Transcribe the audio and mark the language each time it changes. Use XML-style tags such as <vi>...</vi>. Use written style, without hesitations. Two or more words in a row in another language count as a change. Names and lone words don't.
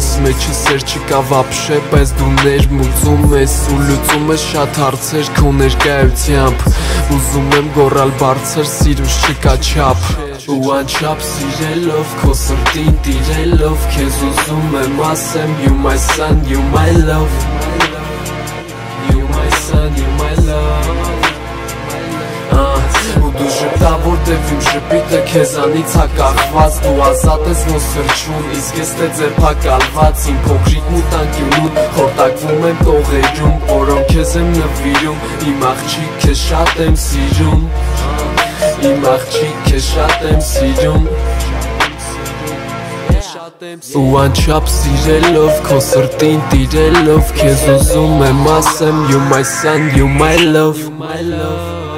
<hy>Մեջը սեր չկա վապշե, պես դու ներմուծում ես Ու լուծում ես շատ հարցեր քո ներկայությամբ Ուզում եմ գոռալ բարձր, սիրուս չկա չափ Ու անչափ սիրելով, քո սրտին տիրելով Քեզ ուզում եմ ասեմ,</hy> <en>you my son, you my love You my son, you my love</en> <hy>Ու դու ժպտավոր դեպ իմ ժպիտը քեզանից հակախված Դու ազատ ես ոնց սրճում, իսկ ես թե ձերբակալված Իմ փոքրիկ մուտանկյունում, խորտակվում եմ տողերում Որոնք քեզ եմ նվիրում, իմ աղջիկ քեզ շատ եմ սիրում Իմ աղջիկ քեզ շատ եմ սիրում Ու անչափ սիրելով, քո սրտին տիրելով Քեզ ուզում եմ ասեմ,</hy> <en>you my son, you my love</en>